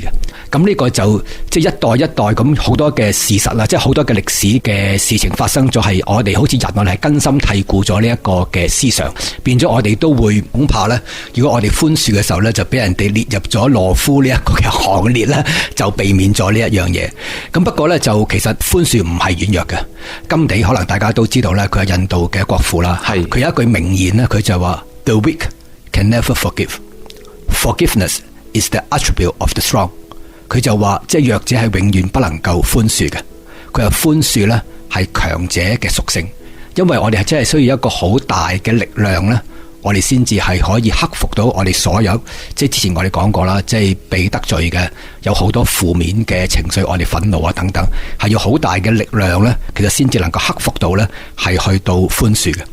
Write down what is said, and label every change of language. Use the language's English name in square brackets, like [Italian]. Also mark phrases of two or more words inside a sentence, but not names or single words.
[Cantonese] 咁呢個就即係一代一代咁好多嘅事實啦，即係好多嘅歷史嘅事情發生咗，係我哋好似人我哋係根深蒂固咗呢一個嘅思想，變咗我哋都會恐怕咧，如果我哋寬恕嘅時候咧，就俾人哋列入咗懦夫呢一個嘅行列咧，就避免咗呢一樣嘢。咁不過咧就其實寬恕唔係軟弱嘅。甘地可能大家都知道咧，佢係印度嘅國父啦，係佢有一句名言咧，佢就話 [English] The weak can never forgive. Forgiveness is the attribute of the strong. [Cantonese] 佢就話，即係弱者係永遠不能夠寬恕嘅。佢話寬恕呢係強者嘅屬性，因為我哋係真係需要一個好大嘅力量呢，我哋先至係可以克服到我哋所有，即係之前我哋講過啦，即係被得罪嘅有好多負面嘅情緒，我哋憤怒啊等等，係要好大嘅力量呢，其實先至能夠克服到呢，係去到寬恕嘅。